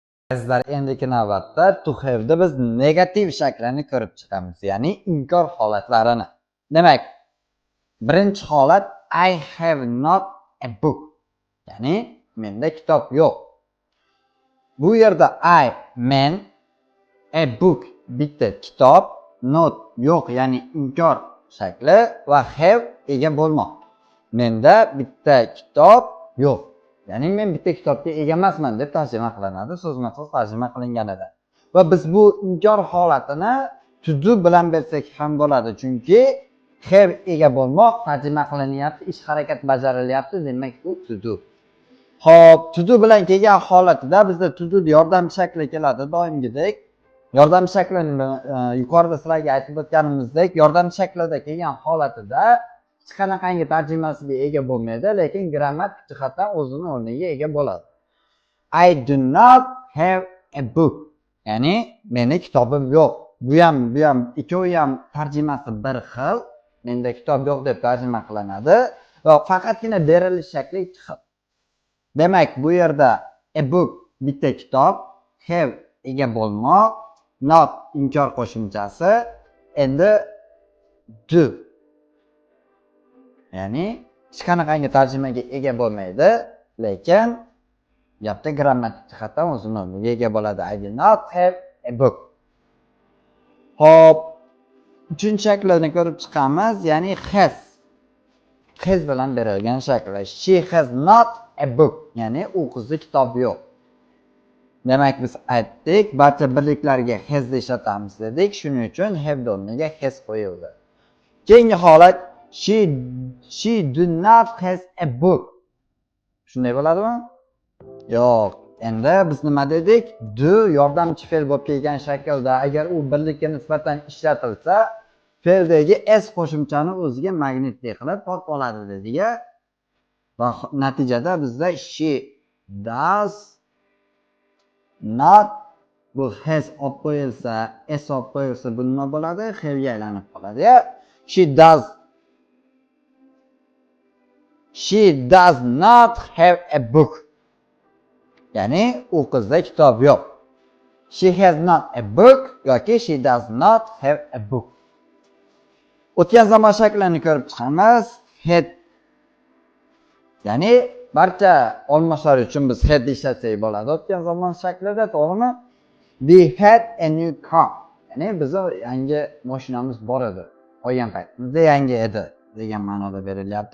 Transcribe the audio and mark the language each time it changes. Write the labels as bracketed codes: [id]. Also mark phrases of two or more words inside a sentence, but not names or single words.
[uz] Bizlar endiki navbatda [en] to have'da [uz] biz negativ shaklini ko'rib chiqamiz, ya'ni inkor holatlarini. Demak, birinchi holat [en] I have not a book, [uz] ya'ni menda kitob yo'q. Bu yerda men, [en] a book [uz] bitta kitob, not yo'q, ya'ni inkor shakli va have ega bo'lmoq. Menda bitta kitob yo'q. Ya'ni men bitta kitobga ega emasman deb tarjima qilinadi so'zma-so'z tarjima qilinganida. Va biz bu inkor holatini [en] to do [uz] bilan bersak ham bo'ladi, chunki have ega bo'lmoq tarjima qilinyapti, ish harakat bajarilyapti, demak bu [en] to do. [uz] Xo'p, [en] to do [uz] bilan kelgan holatida bizda [en] to do [uz] yordam shakli keladi doimgidek. Yordam shaklini yuqorida sizlarga aytib o'tganimizdek, yordam shaklida kelgan holatida hech qanaqangi tarjimasiga ega bo'lmaydi, lekin grammatik jihatdan o'zini o'rniga ega bo'ladi. [en] I do not have a book. [uz] Ya'ni meni kitobim yo'q. Bu ham ikkovi ham tarjimasi bir xil. Menda kitob yo'q deb tarjima qilinadi va faqatgina berilish shakli ikki xil. Demak, bu yerda [en] a book [uz] bitta kitob, have ega bo'lmoq, not inkor qo'shimchasi, endi do. Ya'ni hech qanaqangi tarjimaga ega bo'lmaydi, lekin gapda grammatik jihatdan o'zini o'rniga ega bo'ladi. [en] I do not have a book. [uz] Xo'p, uchinchi shaklini ko'rib chiqamiz, ya'ni has. Has bilan berilgan shakli. [en] She has not a book, [uz] ya'ni u qizda kitob yo'q. Demak, biz aytdik, barcha birliklarga has deb ishlatamiz dedik. Shuning uchun have o'rniga has qo'yildi. Keyingi holat [en] she do not has a book. [uz] Shunday bo'ladimi? Yo'q. Endi biz nima dedik? Do yordamchi fe'l bo'lib kelgan shaklda agar u birlikka nisbatan ishlatilsa, fe'ldagi s qo'shimchani o'ziga magnitlik qilib tortib oladi dedik. Va natijada bizda [en] she does not [uz] bu has olib qo'yilsa, s olib qo'yilsa bu nima bo'ladi? Have ga aylanib qoladi. [en] She does not have a book. [uz] Ya'ni u qizda kitob yo'q. [en] She has not a book yoki she does not have a book. [uz] O'tgan zamon shaklini ko'rib chiqamiz. Had. Ya'ni barcha olmoslar uchun biz had ishlatsak bo'ladi. O'tgan zamon shaklida, to'g'rimi? [en] We had a new car. [uz] Ya'ni bizning yangi mashinamiz bor edi. Olgan paytimizda yangi edi degan ma'noda berilyapti.